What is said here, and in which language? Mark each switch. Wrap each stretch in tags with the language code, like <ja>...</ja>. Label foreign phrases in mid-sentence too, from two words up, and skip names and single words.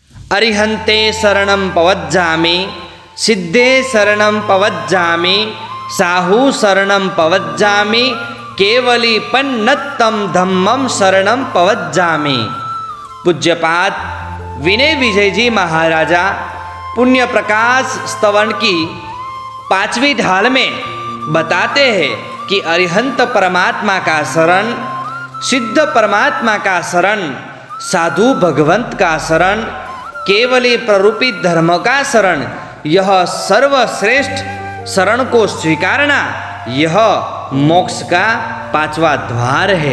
<pka>अरिहंते शरणं पवज्जामि, सिद्धे शरणं पवज्जामि, साहू शरणं पवज्जामि, केवली पन्नत्तम धम्मम शरणं पवज्जामि।</pka> <hi>पूज्यपाद विनय विजय जी महाराजा पुण्य प्रकाश स्तवन की 5वीं ढाल में बताते हैं कि अरिहंत परमात्मा का शरण, सिद्ध परमात्मा का शरण, साधु भगवंत का शरण, केवली प्ररूपित धर्म का शरण, यह सर्वश्रेष्ठ शरण को स्वीकारना यह मोक्ष का 5वां द्वार है।</hi>